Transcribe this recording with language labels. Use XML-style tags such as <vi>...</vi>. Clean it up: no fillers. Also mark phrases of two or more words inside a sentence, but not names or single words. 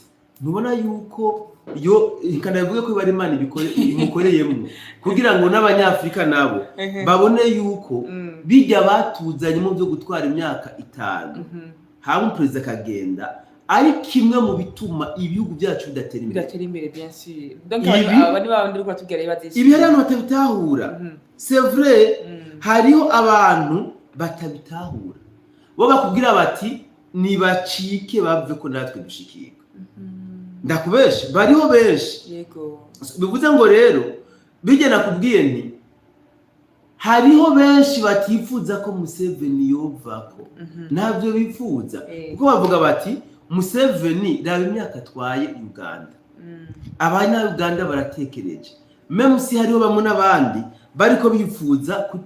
<rn>Ntubona yuko yo ikanavuga ko bari Imana imukoreyemo kugira ngo n'Abanyafrika nabo babone yuko bijya batuzanye mu byo gutwara imyaka 5 hamwe perezida kagenda ari kimwe mu bituma ibihugu byacu bidatera imbere.</rn> <fr>Bien sûr, donc</fr> <rn>abandi babandi rwo batubwira ibadishye ibi hari abantu batabitahura.</rn> <fr>C'est vrai,</fr> <rn>hariho abantu batabitahura, bo bakubwira bati nibacike bave ko natwe dushikirwa. Ndakubeshe bariho benshi, yego. Bivuze ngo rero bijye nakubwiye nti hariho benshi batifuza ko Museveni yovako ntabyo bifuza kuko bavuga bati Museveni raba imyaka atwaye Uganda abanya Uganda baratekereje meme si hariho bamwe n'abandi bariko bifuza</rn>